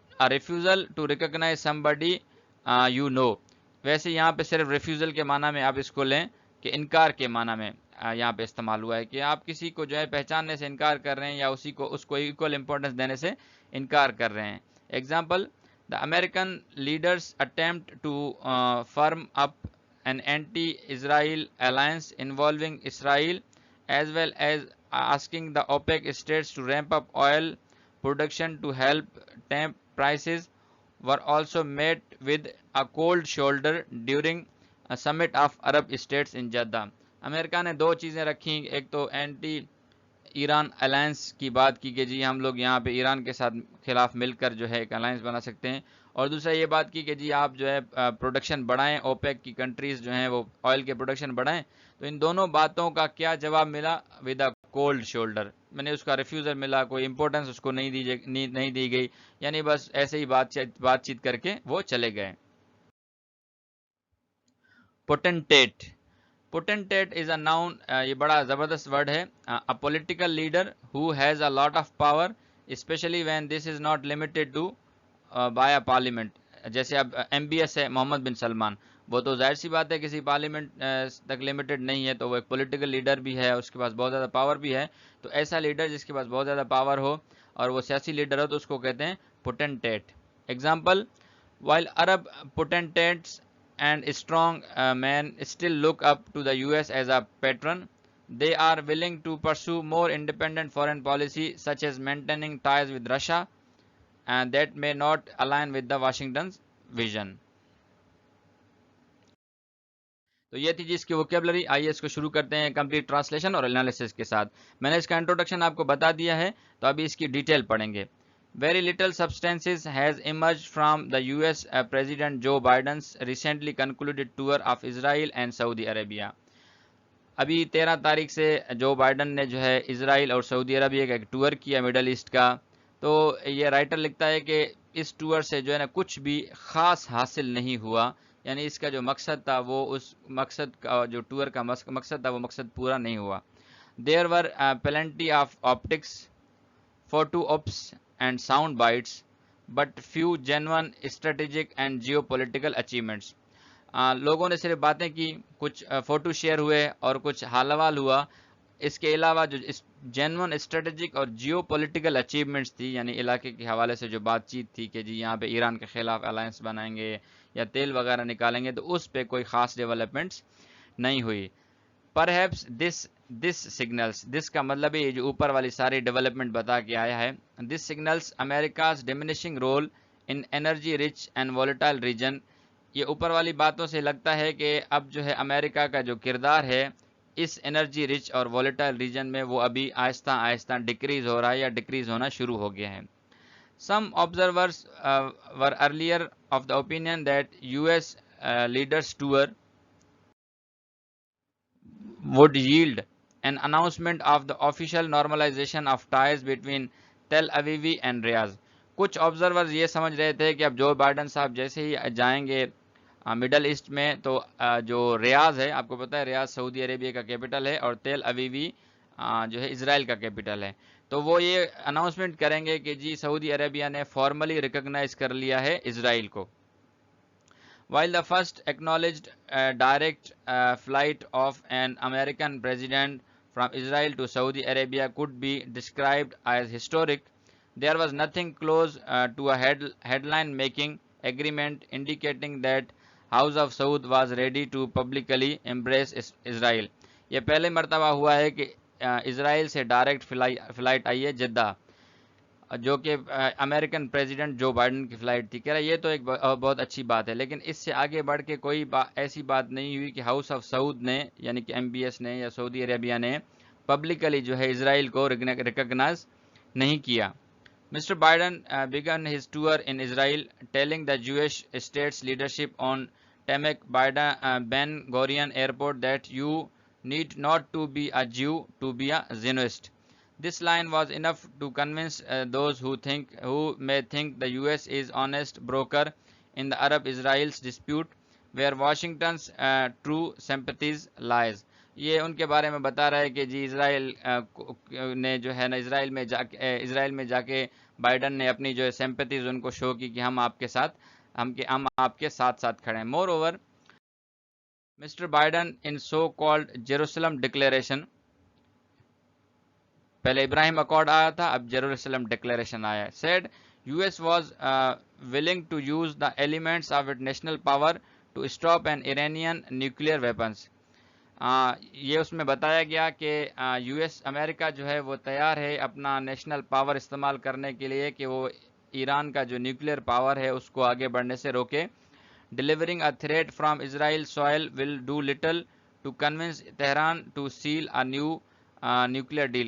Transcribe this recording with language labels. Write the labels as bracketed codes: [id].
[en] Refusal to recognize somebody you know. [ur] ویسے یہاں پہ صرف ریفیوزل کے معنی میں آپ اس کو لیں کہ انکار کے معنی میں یہاں پہ استعمال ہوا ہے, کہ آپ کسی کو جو ہے پہچاننے سے انکار کر رہے ہیں یا اس کو ایکول امپورٹنس دینے سے انکار کر رہے ہیں. [en] Example, the American leaders attempt to firm up an anti-Israel alliance involving Israel, as well as asking the OPEC states to ramp up oil production to help tamp prices, were also met with a cold shoulder during a summit of Arab states in Jeddah. [ur] امریکہ نے دو چیزیں رکھیں, ایک تو anti Iran alliance کی بات کی کہ جی ہم لوگ یہاں پہ ایران کے ساتھ خلاف مل کر جو ہے ایک الائنس بنا سکتے ہیں, اور دوسرا یہ بات کی کہ جی آپ جو ہے پروڈکشن بڑھائیں, اوپیک کی کنٹریز جو ہیں وہ آئل کے پروڈکشن بڑھائیں. تو ان دونوں باتوں کا کیا جواب ملا؟ [en] with a cold shoulder, [ur] میں نے اس کا ریفیوزل ملا, کوئی امپورٹنس اس کو نہیں دی گئی, یعنی بس ایسے ہی بات چیت کر کے وہ چلے گئے. [en] Potentate. Potentate is a noun, [ur] یہ بڑا زبردست ورڈ ہے. [en] A political leader who has a lot of power, especially when this is not limited to by a parliament. [ur] جیسے اب MBS ہے محمد بن سلمان, وہ تو ظاہر سی بات ہے کسی پارلیمنٹ تک لمیٹڈ نہیں ہے, تو وہ ایک پولیٹیکل لیڈر بھی ہے, اس کے پاس بہت زیادہ پاور بھی ہے. تو ایسا لیڈر جس کے پاس بہت زیادہ پاور ہو اور وہ سیاسی لیڈر ہو تو اس کو کہتے ہیں پوٹنٹیٹ. [en] Example, while Arab potentates and strong men still look up to the US as a patron, they are willing to pursue more independent foreign policy, such as maintaining ties with Russia, and that may not align with the Washington's vision. [ur] تو یہ تھی جس کی vocabulary. آئیے اس کو شروع کرتے ہیں کمپلیٹ ٹرانسلیشن اور انالیسس کے ساتھ. میں نے اس کا انٹروڈکشن آپ کو بتا دیا ہے, تو ابھی اس کی ڈیٹیل پڑھیں گے. [en] Very little substance has emerged from the US President Joe Biden's recently concluded tour of Israel and Saudi Arabia. [ur] ابھی 13 تاریخ سے جو بائیڈن نے جو ہے اسرائیل اور سعودی عربیہ کا ایک ٹور کیا مڈل ایسٹ کا, تو یہ رائٹر لکھتا ہے کہ اس ٹور سے جو ہے نا کچھ بھی خاص حاصل نہیں ہوا, یعنی اس کا جو مقصد تھا وہ اس مقصد کا, جو ٹور کا مقصد تھا وہ مقصد پورا نہیں ہوا. [en] There were plenty of optics, photo ops and sound bites, but few genuine strategic and geopolitical achievements. [ur] لوگوں نے صرف باتیں کی, کچھ فوٹو شیئر ہوئے اور کچھ حال حوال ہوا. اس کے علاوہ جو جینون اسٹریٹجک اور جیو پولیٹیکل اچیومنٹس تھی, یعنی علاقے کے حوالے سے جو بات چیت تھی کہ جی یہاں پہ ایران کے خلاف الائنس بنائیں گے یا تیل وغیرہ نکالیں گے, تو اس پہ کوئی خاص ڈیولپمنٹس نہیں ہوئی. [en] Perhaps this signals, this [ur] کا مطلب ہے یہ جو اوپر والی ساری ڈیولپمنٹ بتا کے آیا ہے, [en] this signals America's diminishing role in energy rich and volatile region. [ur] یہ اوپر والی باتوں سے لگتا ہے کہ اب جو ہے امریکہ کا جو کردار ہے اس انرجی رچ اور وولیٹائل ریجن میں وہ ابھی آہستہ آہستہ ڈکریز ہو رہا ہے یا ڈکریز ہونا شروع ہو گیا ہے. [en] Some observers were earlier of the opinion that US leaders tour would yield an announcement of the official normalization of ties between Tel Aviv and Riyadh. [ur] کچھ آبزرورز یہ سمجھ رہے تھے کہ اب جو بائیڈن صاحب جیسے ہی جائیں گے مڈل ایسٹ میں, تو جو ریاض ہے, آپ کو پتہ ہے ریاض سعودی عربیہ کا کیپٹل ہے اور تیل اویوی جو ہے اسرائیل کا کیپٹل ہے, تو وہ یہ اناؤنسمنٹ کریں گے کہ جی سعودی عربیہ نے فارملی ریکگنائز کر لیا ہے اسرائیل کو. [en] While the first acknowledged direct flight of an American president from Israel to Saudi Arabia could be described as historic, there was nothing close to a headline-making agreement indicating that House of Saud was ready to publicly embrace Israel. [ur] یہ پہلے مرتبہ ہوا ہے کہ اسرائیل سے direct flight آئی ہے Jeddah, جو کہ امریکن پریزیڈنٹ جو بائیڈن کی فلائٹ تھی. کہہ رہا یہ تو ایک بہت اچھی بات ہے، لیکن اس سے آگے بڑھ کے کوئی ایسی بات نہیں ہوئی کہ ہاؤس آف سعود نے یعنی کہ MBS نے یا سعودی عربیہ نے پبلکلی جو ہے اسرائیل کو ریکگنائز نہیں کیا. [en] Mr. Biden began his tour in Israel, telling the Jewish state's leadership on Tamek Ben Gurion Airport that you need not to be a Jew to be a Zionist. This line was enough to convince those who may think the US is honest broker in the Arab-Israel's dispute, where Washington's true sympathies lies. [ur] یہ ان کے بارے میں بتا رہا ہے کہ جی اسرائیل نے جو ہے نا اسرائیل میں جا کے بائیڈن نے اپنی جو ہے سمپتیز ان کو شو کی کہ ہم آپ کے ساتھ کھڑے ہیں. [en] moreover Mr Biden in so called Jerusalem declaration, [ur] پہلے ابراہیم اکارڈ آیا تھا، اب جیروسلم ڈکلیریشن آیا ہے. [en] Said US was willing to use the elements of its national power to stop an Iranian nuclear weapons. [ur] یہ اس میں بتایا گیا کہ امریکہ جو ہے وہ تیار ہے اپنا نیشنل پاور استعمال کرنے کے لیے کہ وہ ایران کا جو نیوکلیئر پاور ہے اس کو آگے بڑھنے سے روکے. [en] Delivering a threat from Israel soil will do little to convince Tehran to seal a nuclear deal.